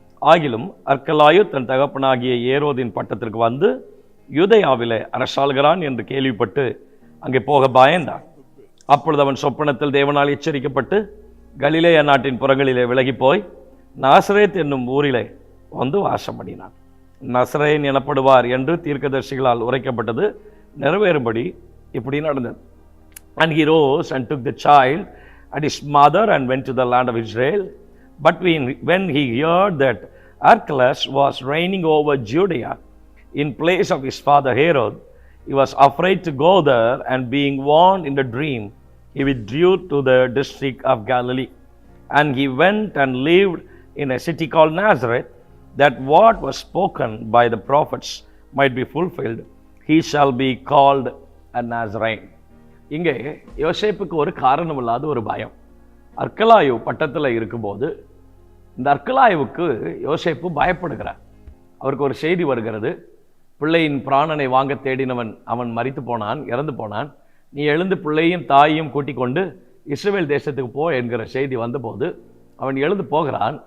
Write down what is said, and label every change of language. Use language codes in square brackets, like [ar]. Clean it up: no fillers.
[ta] ஆகிலும் அர்க்கலாயு தன் தகப்பனாகிய ஏரோதின் பட்டத்திற்கு வந்து யூதேயாவிலே அரசாளுகிறான் என்று கேள்விப்பட்டு அங்கே போக பயந்தான். அப்பொழுது அவன் சொப்பனத்தில் தேவனால் எச்சரிக்கப்பட்டு கலிலேயா நாட்டின் புறங்களிலே விலகி போய் நாசரேத் என்னும் ஊரிலே வந்து வாசம் பண்ணினான். நசரேன் எனப்படுவார் என்று தீர்க்கதரிசிகளால் உரைக்கப்பட்டது நிறைவேறும்படி இப்படி நடந்தது. [en] And he rose and took the child and his mother and went to the land of Israel. But when he heard that Archelaus was reigning over Judea in place of his father Herod, he was afraid to go there, and being warned in a dream, he withdrew to the district of Galilee. And he went and lived in a city called Nazareth, that what was spoken by the prophets might be fulfilled, he shall be called a Nazarene. [ta] இங்கே யோசேப்புக்கு ஒரு காரணம் இல்லாத ஒரு பயம். அர்க்கலாயு பட்டத்தில் இருக்கும்போது இந்த அர்க்கலாயுவுக்கு யோசேப்பு பயப்படுகிறார். அவருக்கு ஒரு செய்தி வருகிறது. பிள்ளையின் பிராணனை வாங்க தேடினவன் அவன் மரித்து போனான், இறந்து போனான். நீ எழுந்து பிள்ளையும் தாயையும் கூட்டிக் கொண்டு இஸ்ரவேல் தேசத்துக்கு போ என்கிற செய்தி வந்தபோது அவன் எழுந்து போகிறான்.